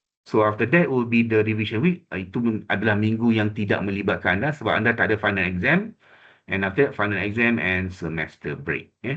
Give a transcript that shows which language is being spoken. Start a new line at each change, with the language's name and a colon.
English: So after that will be the revision week.
Malay: Itu adalah minggu yang tidak melibatkan anda sebab anda tak ada final exam.
English: And after that, final exam and semester break.